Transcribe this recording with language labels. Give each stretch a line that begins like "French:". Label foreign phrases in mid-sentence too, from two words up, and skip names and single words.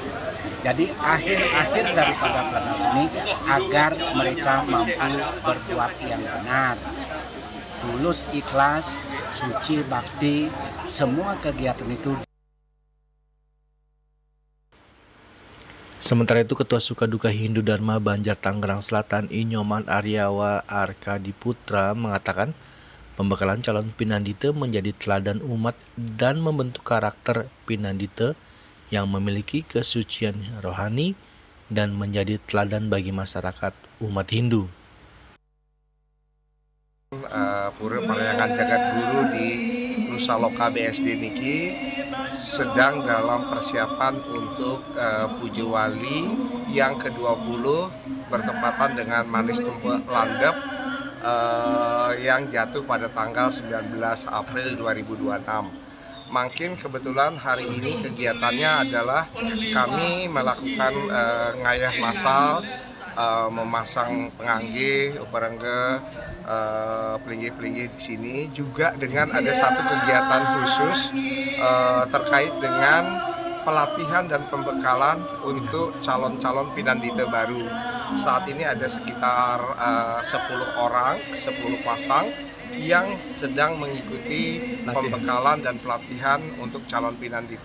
Indonesian: Jadi akhir daripada pelatihan ini agar mereka mampu berbuat yang benar, tulus ikhlas, suci bakti, semua kegiatan itu. Sementara itu, Ketua Sukaduka Hindu Dharma Banjar Tangerang Selatan Inyoman Aryawa Arkadi Putra mengatakan pembekalan calon Pinandita menjadi teladan umat dan membentuk karakter Pinandita yang memiliki kesucian rohani dan menjadi teladan bagi masyarakat umat Hindu. Pura Parahyangan Jagat Guru di Nusa Loka BSD niki sedang dalam persiapan untuk Pujawali yang ke-20 bertepatan dengan Manis Tumpuk Landep yang jatuh pada tanggal 19 April 2026. Makin kebetulan hari ini kegiatannya adalah kami melakukan ngayah massal, memasang pengangge, uparengge, pelinggi-pelinggi di sini juga dengan ada satu kegiatan khusus terkait dengan pelatihan dan pembekalan untuk calon-calon Pinandita baru. Saat ini ada sekitar 10 orang, 10 pasang yang sedang mengikuti pembekalan dan pelatihan untuk calon Pinandita.